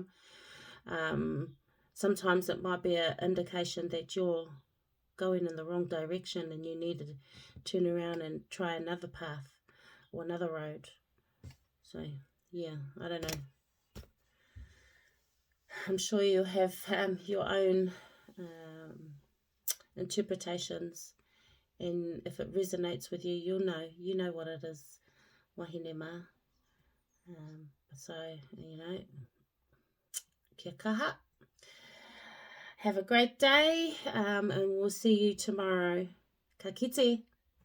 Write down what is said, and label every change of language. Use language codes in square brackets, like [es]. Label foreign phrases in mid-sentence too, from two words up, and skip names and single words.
[en] Sometimes it might be an indication that you're going in the wrong direction and you need to turn around and try another path or another road. So, yeah, I don't know. I'm sure you have your own interpretations, and if it resonates with you, you know what it is. [mi] Wahine mā. So, kia kaha. [en] Have a great day, and we'll see you tomorrow. [mi] Ka kite.